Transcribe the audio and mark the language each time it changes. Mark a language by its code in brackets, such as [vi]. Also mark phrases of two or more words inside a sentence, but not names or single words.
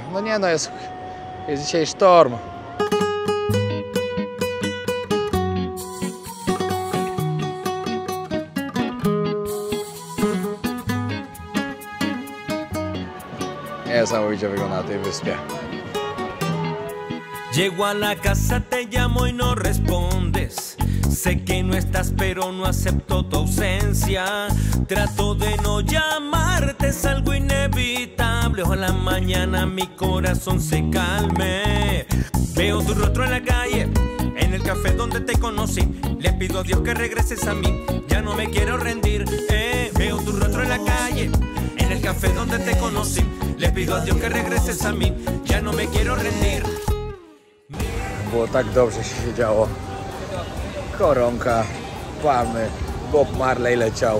[pl] No nie no, jest dzisiaj sztorm. Niesamowicie wygląda na tej wyspie. [es] Llego a la casa, te llamo y no respondes. Sé que no estás, pero no acepto tu ausencia. Trato de no llamarte, es algo inevitable. Ojalá mañana mi corazón se calme. Veo tu rostro en la calle, en el café donde te conocí. Le pido a Dios que regreses a mí, ya no me quiero rendir. Veo tu rostro en la calle, en el café donde te conocí. Le pido a Dios que regreses a mí, ya no me quiero rendir. [pl] Było tak dobrze się siedziało. Koronka, palmy, Bob Marley leciał.